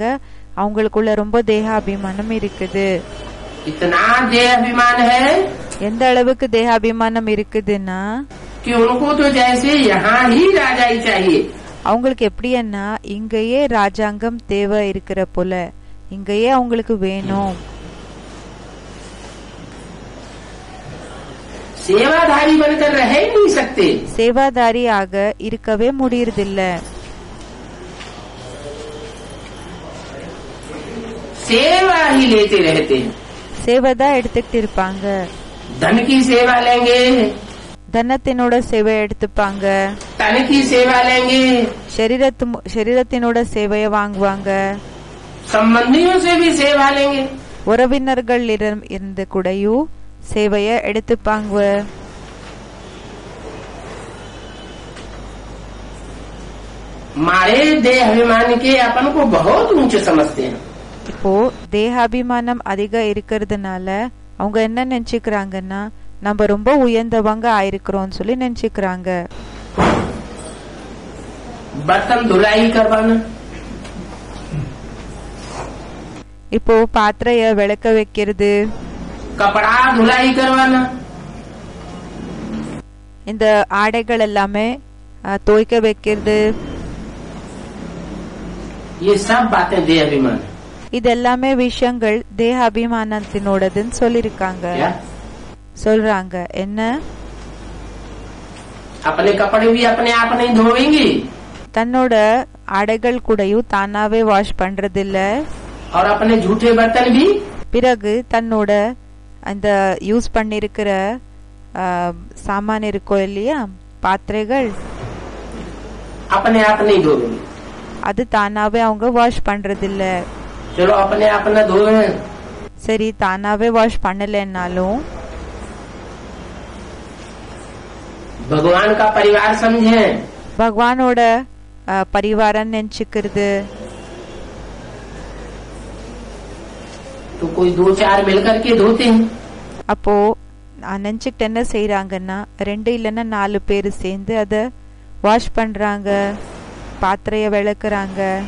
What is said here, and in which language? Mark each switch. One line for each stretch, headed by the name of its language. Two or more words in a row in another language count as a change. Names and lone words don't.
Tamil: அவங்களுக்குள்ள ரொம்ப தேக அபிமானம் இருக்குது.
Hindi: इतना देह अभिमान है
Tamil: எந்த அளவுக்கு தேக அபிமானம் இருக்குதுன்னா
Hindi: कि उनको तो जैसे यहाँ ही राजा ही चाहिए.
Tamil: அவங்களுக்கு எப்படின்னா இங்கேயே ராஜாங்கம் தேவை இருக்கிற போல, இங்கேயே அவங்களுக்கு வேணும்.
Hindi: सेवाधारी बनकर रह ही नहीं सकते.
Tamil: சேவாதாரியாக இருக்கவே முடியறதில்ல.
Hindi: सेवा ही लेते रहते हैं.
Tamil: சேவைதான் எடுத்துக்கிட்டு இருப்பாங்க.
Hindi: धन की सेवा लेंगे,
Tamil: தனத்தினோட சேவை எடுத்துப்பாங்க,
Hindi: तन की सेवा लेंगे,
Tamil: சரீரத்தினோட சேவைய வாங்குவாங்க,
Hindi: संबंधियों से भी सेवा लेंगे.
Tamil: உறவினர்கள் இருந்து கூடயும் சேவைய எடுத்துப்பாங்க.
Hindi: मारे देह अभिमान के अपन को बहुत ऊंचे समझते हैं.
Tamil: இப்போ தேகாபிமானம் அதிக இருக்கிறதுனால அவங்க என்ன நினைச்சுக்கிறாங்கன்னா நம்ம ரொம்ப உயர்ந்தவங்க ஆயிருக்கிறோம் சொல்லி நினைச்சுக்கிறாங்க.
Hindi: बर्तन धुलाई करवाना,
Tamil: இப்போ பாத்திரைய விளக்க வைக்கிறது,
Hindi: कपड़ा धुलाई करवाना,
Tamil: இந்த ஆடைகள் எல்லாமே துவைக்க வைக்கிறது,
Hindi: ये सब बातें देह अभिमान.
Tamil: இது எல்லாமே விஷயங்கள் தேக அபிமானத்தினோடதுன்னு சொல்லிருக்காங்க.
Hindi: क्या?
Tamil: சொல்றாங்க என்ன,
Hindi: अपने कपड़े भी अपने आप नहीं धोएंगे
Tamil: தன்னோட ஆடைகள் கூடயும் தானாவே வாஷ் பண்றதில்ல.
Hindi: और अपने झूठे बर्तन भी
Tamil: பிறகு தன்னோட அந்த யூஸ் பண்ணிருக்கிற சாமான் இருக்கோ இல்லையா பாத்திரைகள்,
Hindi: अपने आप नहीं धोएंगे.
Tamil: அது தானாவே அவங்க வாஷ் பண்றதில்ல.
Hindi: चलो अपने आप न धोए,
Tamil: சரி தானாவே வாஷ் பண்ணலன்னாலும்
Hindi: भगवान का परिवार समझे,
Tamil: பகவானோட பரிவாரம் நினைச்சுக்கிறது.
Hindi: तो कोई 2-4 मिलकर के धोते हैं.
Tamil: அப்போ நினைச்சுக்கிட்டு என்ன செய்யறாங்கன்னா 2 இல்லன்னா 4 பேர் சேர்ந்து அத வாஷ் பண்றாங்க, பாத்திரைய விளக்குறாங்க.